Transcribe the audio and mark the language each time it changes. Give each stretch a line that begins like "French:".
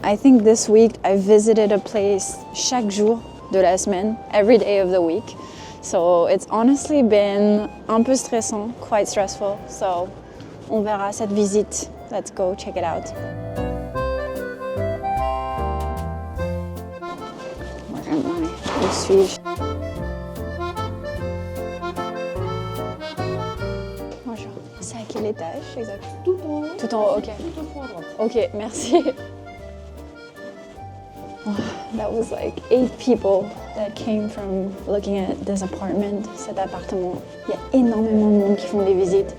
English: I think this week I visited a place
French: chaque jour de la semaine,
English: every day of the week. So it's honestly been
French: un peu stressant,
English: quite stressful.
French: So on verra cette visite.
English: Let's go check it out. Where am I?
French: Où suis-je? Bonjour. C'est à quel étage exactement? Tout en haut. Tout en haut, ok. Tout au fond à droite. Ok, merci.
English: Wow, that was like 8 people that came from looking at this apartment,
French: cet appartement. Il y a énormément de monde qui font des visites.